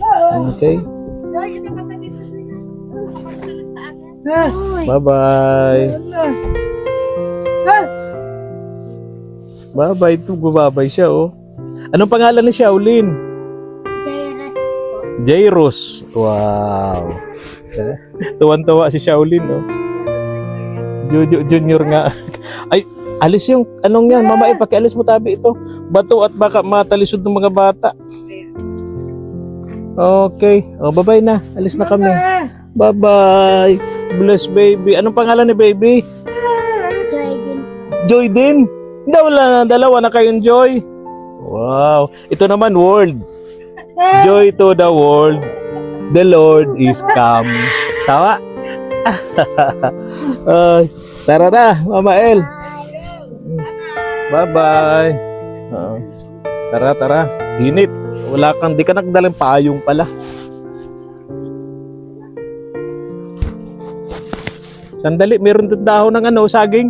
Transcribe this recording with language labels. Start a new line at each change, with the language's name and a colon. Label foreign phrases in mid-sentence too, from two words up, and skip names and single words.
English: Okay. Bye-bye. Bye-bye.
Filipino: Ito, gumabay siya, oh. Anong pangalan ni Shaolin? Jairus po. Jairus. Wow. Tuwan-tuwa si Shaolin, oh. Junior nga. Ay, alis yung, anong yan? Mama, pakialis mo tabi ito. Bato at baka matalisod ng mga bata. Okay. O, bye-bye na. Alis na kami.
English: Bye-bye. Bless baby.
Filipino: Anong pangalan ni baby? Joy din. Joy din? Wala na. Dalawa na kayong Joy. Wow. Ito naman,
English: world. Joy to the world. The Lord is come.
Filipino: Tawa? Tara na, Mama El. Bye-bye. Tara. Init. Wala kang, di ka nagdalang payong pala. Sandali, meron doon dahon ng saging.